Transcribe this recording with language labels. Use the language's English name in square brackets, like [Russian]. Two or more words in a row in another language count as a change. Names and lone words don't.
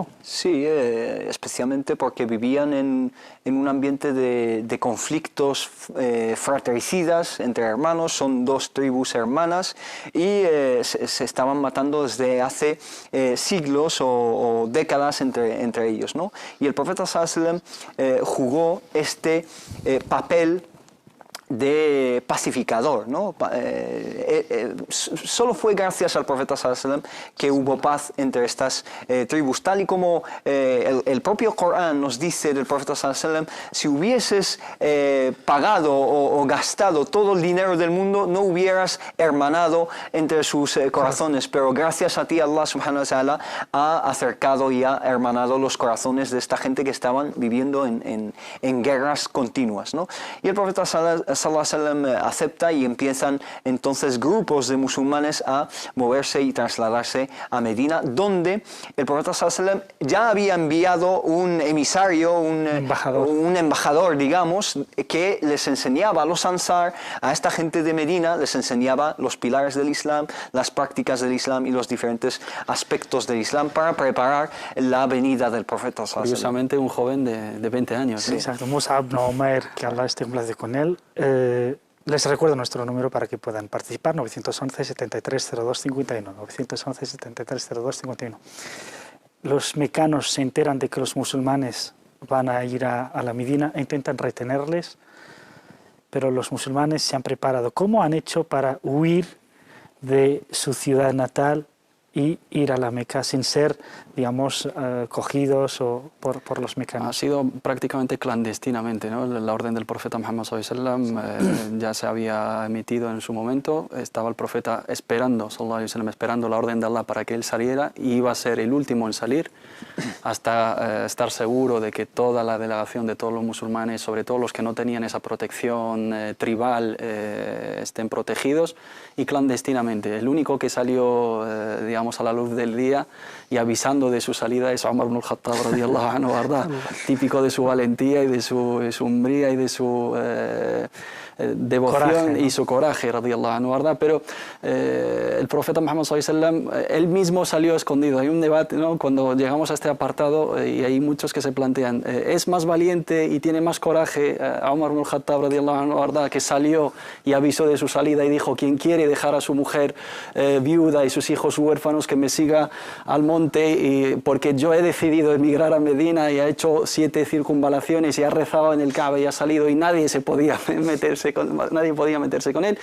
[Spanish] Sí, especialmente porque vivían en un ambiente de conflictos fratricidas entre hermanos, son dos tribus hermanas y se estaban matando desde hace siglos o décadas entre ellos, ¿no? Y el profeta [Arabic] صلى الله عليه وسلم [Spanish] jugó este papel de pacificador, ¿no? Solo fue gracias al profeta [Arabic] صلى الله عليه وسلم [Spanish] que hubo paz entre estas tribus, tal y como el propio Corán nos dice del profeta [Arabic] صلى الله عليه وسلم: [Spanish] si hubieses pagado o gastado todo el dinero del mundo, no hubieras hermanado entre sus corazones, pero gracias a ti [Arabic] الله سبحانه وتعالى [Spanish] ha acercado y ha hermanado los corazones de esta gente que estaban viviendo en guerras continuas, ¿no? Y el profeta [Arabic] صلى الله عليه وسلم [Spanish] acepta y empiezan entonces grupos de musulmanes a moverse y trasladarse a Medina, donde el profeta [Arabic] صلى الله عليه وسلم [Spanish] ya había enviado un emisario, un embajador, digamos, que les enseñaba a los Ansar, a esta gente de Medina, les enseñaba los pilares del Islam, las prácticas del Islam y los diferentes aspectos del Islam para preparar la venida del profeta sallallahu alaihi wasallam. Curiosamente, un joven de 20 años. Sí, exacto. Mus'ab ibn Umair, que Allah esté en paz con él. Les recuerdo nuestro número para que puedan participar: 911 73 02 51, 911 73 02 51. Los mecanos se enteran de que los musulmanes van a ir a la Medina e intentan retenerles, pero los musulmanes se han preparado. ¿Cómo han hecho para huir de su ciudad natal y ir a la Meca sin ser, digamos, cogidos por los mecanos? Ha sido prácticamente clandestinamente, ¿no? La orden del profeta Muhammad [Arabic] صلى الله عليه وسلم [Spanish] ya se había emitido en su momento. Estaba el profeta esperando, [Arabic] صلى الله عليه وسلم, [Spanish] esperando la orden de Allah para que él saliera, y iba a ser el último en salir, hasta estar seguro de que toda la delegación de todos los musulmanes, sobre todo los que no tenían esa protección tribal, estén protegidos, y clandestinamente. El único que salió, digamos, a la luz del día y avisando de su salida es Umar ibn al-Khattab [Arabic] رضي الله عنه, [Spanish] ¿verdad? Típico de su valentía y de su hombría y de su devoción, coraje, ¿no? Y su coraje, [Arabic] رضي الله عنه, [Spanish] ¿verdad? Pero el profeta Muhammad [Arabic] صلى الله عليه وسلم, [Spanish] él mismo salió escondido. Hay un debate, ¿no? Cuando llegamos a este apartado, y hay muchos que se plantean, ¿es más valiente y tiene más coraje a Umar ibn al-Khattab [Arabic] رضي الله عنه, [Spanish] ¿verdad?, que salió y avisó de su salida y dijo: quien quiere dejar a su mujer viuda y sus hijos huérfanos, que me siga al monte, porque yo he decidido emigrar a Medina, y ha hecho 7 circunvalaciones y ha rezado en el Kaaba y ha salido, y nadie podía meterse con él?